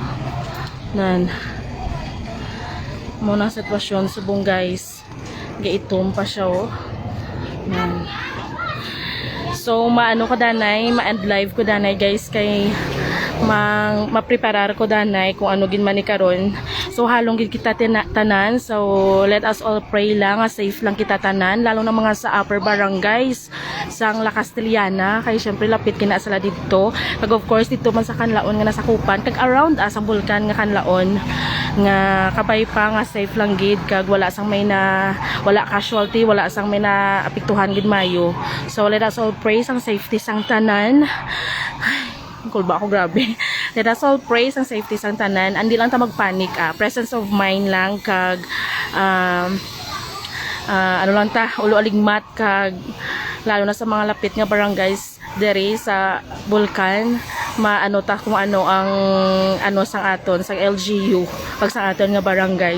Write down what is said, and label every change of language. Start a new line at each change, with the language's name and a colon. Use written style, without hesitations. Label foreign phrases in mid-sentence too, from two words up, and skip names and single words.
Hiligaynon: Nan mo na sitwasyon subong guys. Gaitom pa siya oh. Nan. So maano ko danay, ma-end live ko danay guys kay ma-preparar ko danay kung ano gin man ni karon. So halong gid kita tanan. So
English: let us all pray
Hiligaynon: lang safe lang kita tanan, lalo na mga sa
English: upper barangays
Hiligaynon: sang La Castellana kay syempre lapit kina sila dito. Kag
English: of course
Hiligaynon: dito man sa Kanlaon nga nasakupan kag around sa bulkan nga Kanlaon nga kabay pa nga safe lang gid kag wala sang may na wala casualty, wala sang may na apektuhan gid mayo. So
English: let us all pray
Hiligaynon: sang safety sang tanan. Kulba ako grabe.
English: Let us all pray
Hiligaynon: sang safety sang tanan. Andi lang ta magpanik
English: presence of mind
Hiligaynon: lang kag ano lang ta ulo aligmat kag lalo na sa mga lapit nga barangays dere sa bulkan maano ta kung ano ang ano sang aton sang LGU pag sang aton nga barangay.